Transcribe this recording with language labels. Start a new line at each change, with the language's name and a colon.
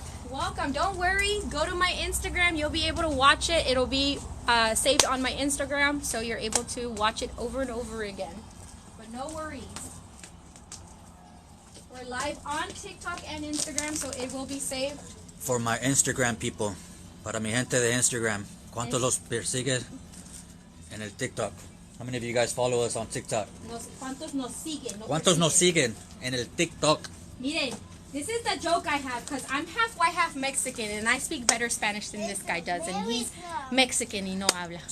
English: Welcome. Don't worry. Go to my Instagram. You'll be able to watch it. It'll be saved on my Instagram, so you're able to watch it over and over again. But no worries. We're live on TikTok and Instagram, so it will be saved. For my Instagram people,
Spanish: para mi gente de Instagram, ¿cuántos los persiguen en el TikTok?
English: How many of you guys follow us on TikTok?
Spanish: ¿Cuántos nos siguen? ¿Cuántos nos siguen en el TikTok? Miren,
English: this is the joke I have because I'm half white, half Mexican, and I speak better Spanish than this guy does, and he's Mexican
Spanish: y no habla.